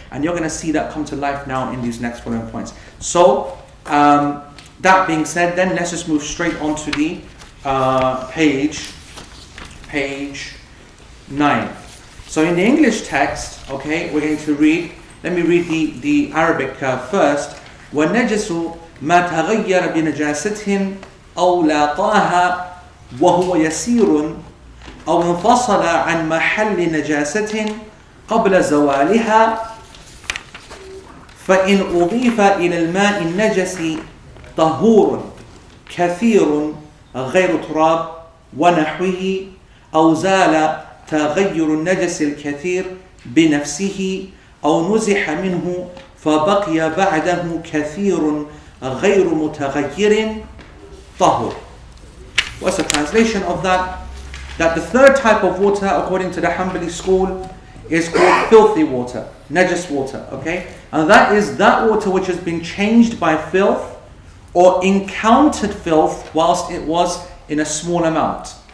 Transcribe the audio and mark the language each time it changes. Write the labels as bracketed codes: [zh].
[en] And you're going to see that come to life now in these next following points. So, that being said, then let's just move straight on to the page 9. So in the English text, okay, we're going to read, let me read the Arabic first. [ar] وَالنَّجَسُ مَا تَغَيَّرَ بِنَجَاسَةٍ أو لاقاها وهو يسير أو انفصل عن محل نجاسة قبل زوالها فإن أضيف إلى الماء النجس طهور كثير غير تراب ونحوه أو زال تغير النجس الكثير بنفسه أو نزح منه فبقي بعده كثير غير متغير طهور. [en] What's the translation of that? That the third type of water, according to the Hanbali school, is called filthy water, najis water, okay? And that is that water which has been changed by filth or encountered filth whilst it was in a small amount.